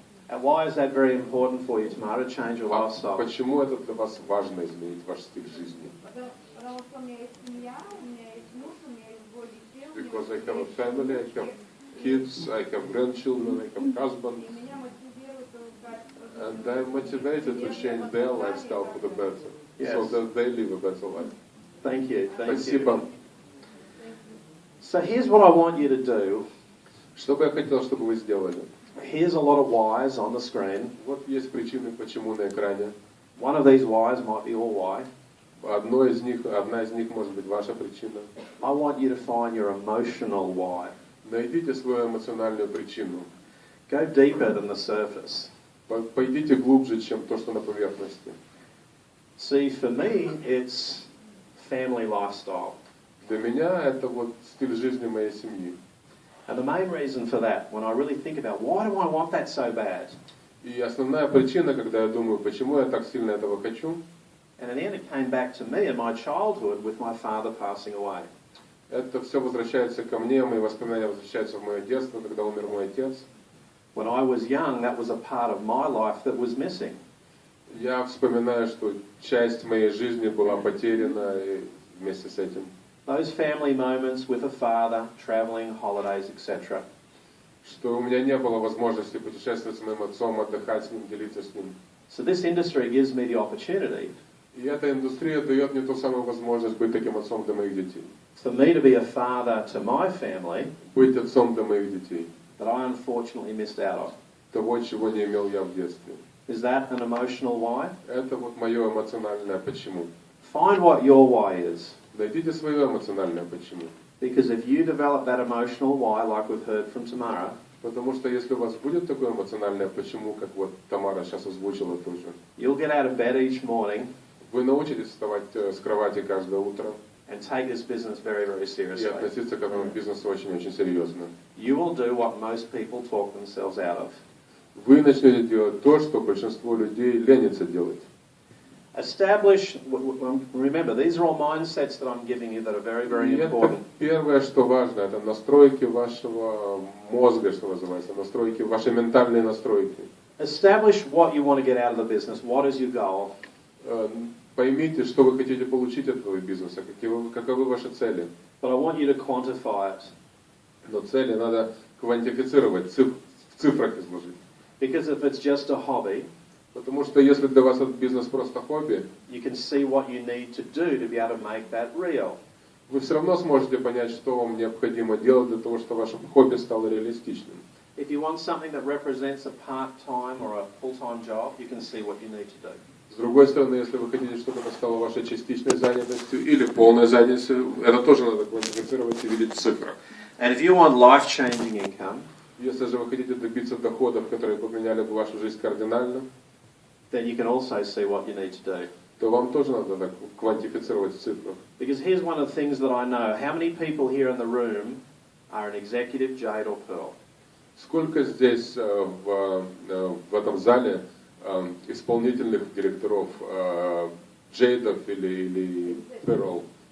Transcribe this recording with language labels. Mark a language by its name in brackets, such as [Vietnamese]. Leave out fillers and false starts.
[English] And why is that very important for you, Tamara, to change your lifestyle? [Russian] Почему это для вас важно изменить ваш стиль жизни? Потому что у меня есть семья, у меня есть муж, у меня есть двое детей. [English] Because I have a family, I have kids, I have grandchildren, I have husband, [Russian] И меня мотивирует искать [English] and I'm motivated to change their lifestyle for the better, so Yes. that they live a better life. Thank you. Thank [Russian] Спасибо. [English] you. So here's what I want you to do. [Russian] Что бы я хотел, чтобы вы сделали? [English] Here's a lot of whys on the screen. [Russian] Вот есть причины, почему на экране. [English] One of these whys might be your why. [Russian] Одна из них может быть ваша причина. [English] I want you to find your emotional why. [Russian] Найдите свою эмоциональную причину. [English] Go deeper than the surface. [Russian] Пойдите глубже, чем то, что на поверхности. [English] See, for me, it's family lifestyle. [Russian] Для меня это вот стиль жизни моей семьи. [English] And the main reason for that, when I really think about why do I want that so bad? [Russian] И основная причина, когда я думаю, почему я так сильно этого хочу, [English] And in the end it came back to me in my childhood with my father passing away. [Russian] это все возвращается ко мне, мои воспоминания возвращаются в мое детство, когда умер мой отец. [English] When I was young, that was a part of my life that was missing. [Russian] Я вспоминаю, что часть моей жизни была потеряна вместе с этим. [English] Those family moments with a father, travelling, holidays, etc. [Russian] Что у меня не было возможности путешествовать с моим отцом, отдыхать с ним, делиться с ним. [English] So this industry gives me the opportunity [Russian] И эта индустрия дает мне ту самую возможность быть таким отцом для моих детей. [English] for me to be a father to my family [Russian] Быть отцом для моих детей. [English] that I unfortunately missed out on. [Russian] Того, чего не имел я в детстве. [English] Is that an emotional why? [Russian] Это вот мое эмоциональное почему. [English] Find what your why is. [Russian] Найдите свое эмоциональное почему. [English] Because if you develop that emotional why, like we've heard from Tamara, [Russian] Потому что если у вас будет такое эмоциональное почему, как вот Тамара сейчас озвучила тоже, [English] you'll get out of bed each morning [Russian] вы научитесь вставать с кровати каждое утро [English] and take this business very, very [Russian] и [English] seriously. [Russian] относиться к этому бизнесу очень-очень серьезно. [English] You will do what most people talk themselves out of. [Russian] Вы начнете делать то, что большинство людей ленится делать. [English] Establish, remember, these are all mindsets that I'm giving you that are very, very [Russian] И это [English] important. [Russian] первое, что важно, это настройки вашего мозга, что называется, настройки, ваши ментальные настройки. [English] Establish what you want to get out of the business. What is your goal? [Russian] Поймите, что вы хотите получить от этого бизнеса, каковы ваши цели. [English] But I want you to quantify it. [Russian] Но цели надо квантифицировать, в цифрах изложить. [English] Because if it's just a hobby, [Russian] Потому что если для вас этот бизнес просто хобби, [English] you can see what you need to do to be able to make that real. [Russian] вы все равно сможете понять, что вам необходимо делать для того, чтобы ваше хобби стало реалистичным. [English] If you want something that represents a part-time or a full-time job, you can see what you need to do. [Russian] С другой стороны, если вы хотите, чтобы это стало вашей частичной занятостью или полной занятостью, это тоже надо квантифицировать и видеть в цифрах. [English] And if you want life-changing income, [Russian] Если же вы хотите добиться доходов, которые поменяли бы вашу жизнь кардинально, [English] then you can also see what you need to do. [Russian] то вам тоже надо так квантифицировать в цифрах. [English] Because here's one of the things that I know. How many people here in the room are an executive, Jade or Pearl? [Russian] Сколько здесь в этом зале исполнительных директоров Джейдов или Перл?